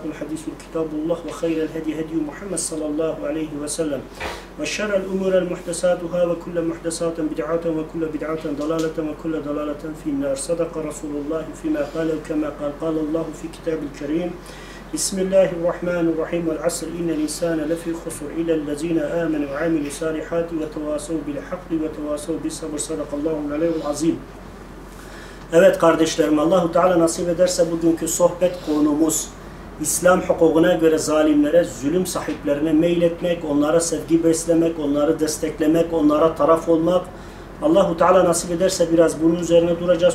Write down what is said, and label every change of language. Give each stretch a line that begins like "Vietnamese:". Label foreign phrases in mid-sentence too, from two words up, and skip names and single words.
Arabic: الحديث كتاب الله وخير الهدي هدي محمد صلى الله عليه وسلم وشر الأمور المحدثاتها وكل محدثات بدعة وكل بدعة ضلالة وكل ضلالة في النار صدق رسول الله فيما قال كما قال الله في كتاب الكريم بسم الله الرحمن الرحيم والعصر إن الإنسان لفي خسر إلى الذين آمنوا وعملوا الصالحات وتواصوا بالحق وتواصوا بالصبر صدق الله العلي العظيم.
Turkish: Evet kardeşlerim, Allahu Teala nasip ederse bugünkü sohbet konumuz İslam hukukuna göre zalimlere, zulüm sahiplerine meyletmek, onlara sevgi beslemek, onları desteklemek, onlara taraf olmak. Allahu Teala nasip ederse biraz bunun üzerine duracağız.